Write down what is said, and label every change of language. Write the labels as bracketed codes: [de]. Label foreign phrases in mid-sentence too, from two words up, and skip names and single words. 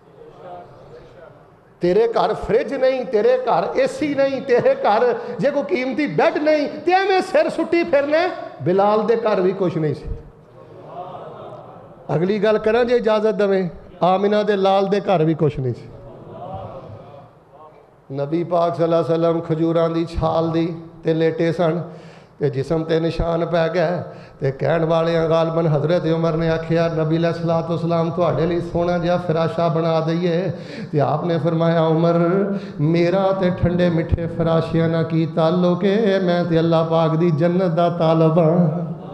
[pa] تیرے گھر فرج نہیں، تیرے گھر اے سی نہیں، تیرے گھر جے کوئی قیمتی بیڈ نہیں، تے ایویں سر سٹی پھرنے. بلال دے گھر بھی کجھ نہیں سی۔ اگلی گل کراں جے اجازت دیویں، آمنہ دے لال دے گھر بھی کجھ نہیں سی. نبی پاک [ar] صلى الله عليه وسلم [pa] کھجوراں دی چھال دی تے لیٹے سن، تے جسم تے نشان پے گیا. تے کہن والے غالباً حضرت عمر نے آکھیا، نبی [ar] عليه الصلاة والسلام [pa] تہاڈے لئی سوہنا جیہا فراشا بنا دئیے. تے آپ نے فرمایا، عمر میرا تے ٹھنڈے مٹھے فراشیاں نال کی تعلق ہے، میں تے اللہ پاک دی جنت دا طالب ہاں.